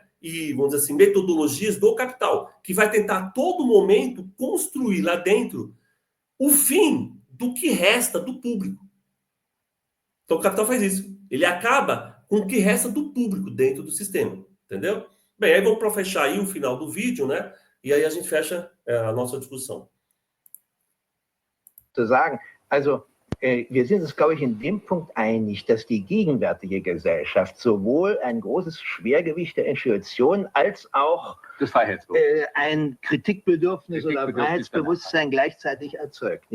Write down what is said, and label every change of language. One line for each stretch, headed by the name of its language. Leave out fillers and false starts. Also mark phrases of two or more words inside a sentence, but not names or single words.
Portuguese: E, vamos dizer assim, metodologias do capital, que vai tentar a todo momento construir lá dentro o fim do que resta do público. Então o capital faz isso. Ele acaba com o que resta do público dentro do sistema, entendeu? Bem, aí vamos para fechar aí o final do vídeo, né? E aí a gente fecha a nossa discussão.
German: Zu sagen, also wir sind uns, glaube ich, in dem Punkt einig, dass die gegenwärtige Gesellschaft sowohl ein großes Schwergewicht der Institutionen als auch ein Kritikbedürfnis oder Freiheitsbewusstsein gleichzeitig erzeugt.